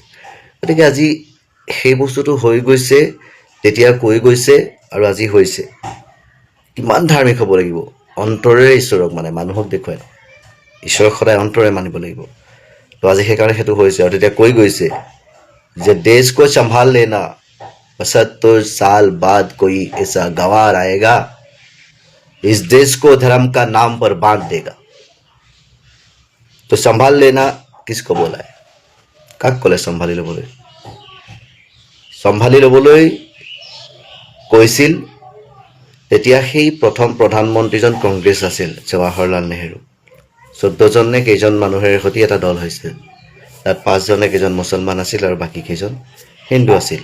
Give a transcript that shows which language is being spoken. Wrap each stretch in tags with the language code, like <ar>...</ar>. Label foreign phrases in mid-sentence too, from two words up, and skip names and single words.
<as>গতিকে আজি সেই বস্তুটো হৈ গৈছে, তেতিয়া কৈ গৈছে, আৰু আজি হৈছে। কিমান ধাৰ্মিক হ'ব লাগিব, অন্তৰেৰে ঈশ্বৰক মানে, মানুহক দেখুৱাই ঈশ্বৰক সদায় অন্তৰে মানিব লাগিব। তো আজি সেইকাৰণে সেইটো হৈছে, আৰু তেতিয়া কৈ গৈছে যে</as> <hi>देश को संभाल लेना, 75 साल बाद कोई ऐसा गवार आएगा, इस देश को धर्म का नाम पर बांट देगा। तो संभाल लेना किसको बोला है?</hi> <as>কাক ক'লে চম্ভালি ল'বলৈ? চম্ভালি ল'বলৈ কৈছিল তেতিয়া সেই প্ৰথম প্ৰধানমন্ত্ৰীজন কংগ্ৰেছ আছিল, জৱাহৰলাল নেহৰু। 14জন নে কেইজন মানুহেৰে সৈতে এটা দল হৈছিল। তাত 5জনে কেইজন মুছলমান আছিল আৰু বাকী কেইজন হিন্দু আছিল।</as>